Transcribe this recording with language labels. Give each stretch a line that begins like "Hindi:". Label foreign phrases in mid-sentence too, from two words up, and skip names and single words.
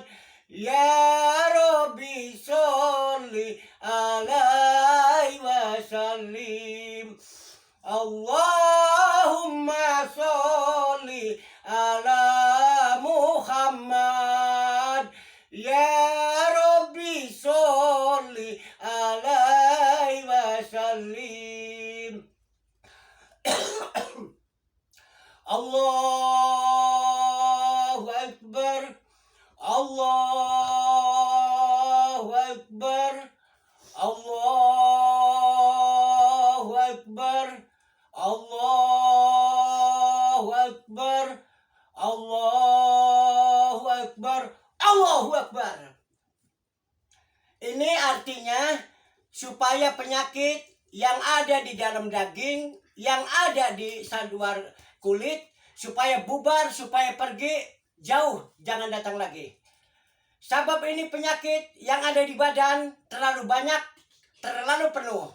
Arabic: يا ربي صل عليه وسلم. اللهم صل على محمد. يا ربي صل عليه وسلم. الله أكبر. الله أكبر. الله أكبر. الله أكبر. الله أكبر. الله أكبر.
Indonesian: Ini artinya supaya penyakit yang ada di dalam daging, yang ada di luar kulit, supaya bubar, supaya pergi jauh, jangan datang lagi. Sebab ini penyakit yang ada di badan terlalu banyak, terlalu penuh.